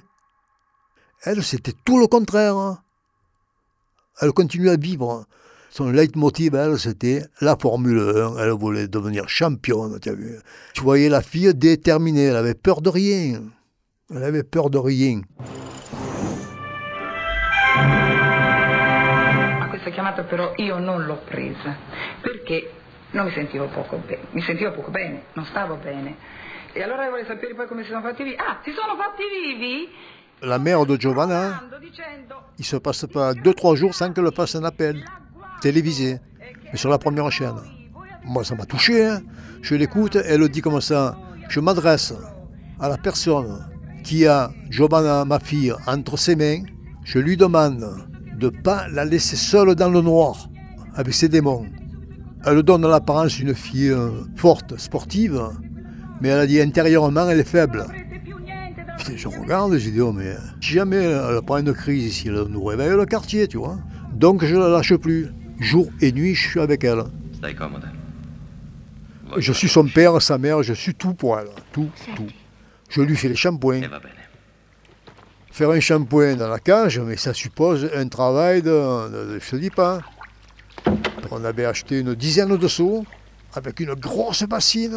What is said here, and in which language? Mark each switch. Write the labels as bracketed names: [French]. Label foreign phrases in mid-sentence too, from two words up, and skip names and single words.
[French] Elle, c'était tout le contraire. Elle continuait à vivre. Son leitmotiv, elle, c'était la Formule 1. Elle voulait devenir championne, tu as vu. Tu voyais la fille déterminée, elle avait peur de rien. Elle avait peur de rien. [Italian] A questa chiamata però io non l'ho presa perché non mi sentivo poco bene, non stavo bene. E allora io volevo sapere poi come si sono fatti vivi. Ah, si sono fatti vivi? [French] La mère de Giovanna, il se passe pas 2-3 jours sans qu'elle fasse un appel télévisé, mais sur la première chaîne. Moi, ça m'a touché, hein. Je l'écoute, elle dit comme ça, je m'adresse à la personne qui a Giovanna, ma fille, entre ses mains, je lui demande de ne pas la laisser seule dans le noir, avec ses démons. Elle donne à l'apparence d'une fille forte, sportive, mais elle a dit intérieurement, elle est faible. Je regarde et je dis, oh mais si jamais elle prend une crise ici, elle nous réveille le quartier, tu vois. Donc je ne la lâche plus. Jour et nuit, je suis avec elle. [Italian] Stai comoda. [French] Je suis son père, sa mère, je suis tout pour elle. Tout. Je lui fais les shampoings. [Italian] E va bene. [French] Faire un shampoing dans la cage, mais ça suppose un travail de je te dis pas. On avait acheté une dizaine de seaux avec une grosse bassine.